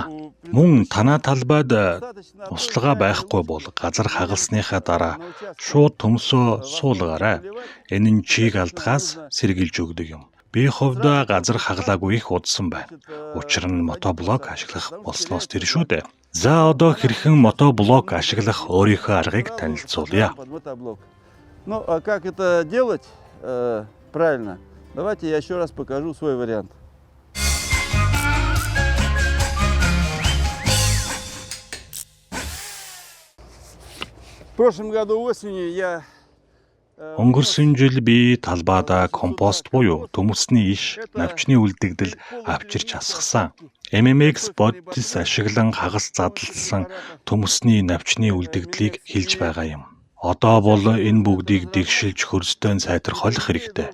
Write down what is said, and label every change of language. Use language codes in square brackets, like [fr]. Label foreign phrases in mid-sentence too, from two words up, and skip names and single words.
[mn] Мөн танаа талбайд услага байхгүй бол газар хагалсныхаа дараа шууд төмсөө суулгаарай. Энэ нь чийг алдахаас сэргийлж өгдөг юм. Би хувьдаа газар хагалаагүй их удсан байна. Учир нь мотоблок ашиглах болсноос тэр шүү дээ. За одоо хэрхэн мотоблок ашиглах өөрийнхөө аргыг танилцуулъя. [ru] Ну, а как это делать правильно? Давайте я еще раз покажу свой вариант. В прошлом году осенью я [mn] Өнгөрсөн жил би талбайдаа компост буюу төмөсний иш, навчны үлдэгдэл авчирч асгасан. MMX бодис ашиглан хагас задлсан төмөсний навчны үлдэгдлийг хилж байгаа юм. Одоо бол энэ бүгдийг дэгшилж хөрсдөө сайтрах хэрэгтэй.